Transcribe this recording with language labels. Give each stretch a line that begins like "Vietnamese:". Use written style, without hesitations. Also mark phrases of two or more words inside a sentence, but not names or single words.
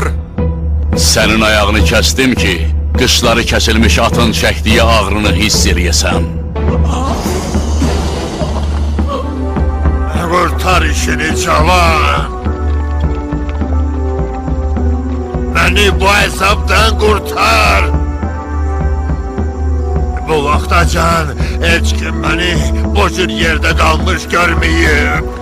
Azerbaijani: Sənin ayağını kəsdim ki, qışları kəsilmiş atın çəkdiyi ağrını hiss eləyəsən.
Turkish: Kurtar işini cavan. Beni bu hesaptan kurtar.
Azerbaijani: Bu vaxtacan heç kim
Turkish: beni bu cür yerde kalmış görmeyip.